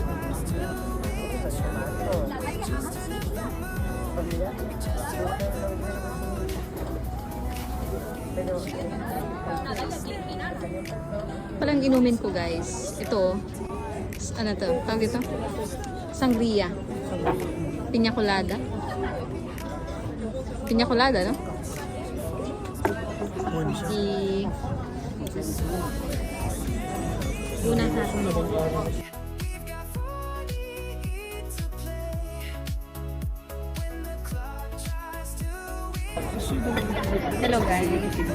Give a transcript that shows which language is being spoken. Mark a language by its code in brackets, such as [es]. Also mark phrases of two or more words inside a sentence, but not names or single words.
[tl] Palang inumin ko guys. Ito. Ano to? Tawag dito? Sangria. Piña colada. Piña colada, no? One siya. Una sa atin. [en] Hello guys.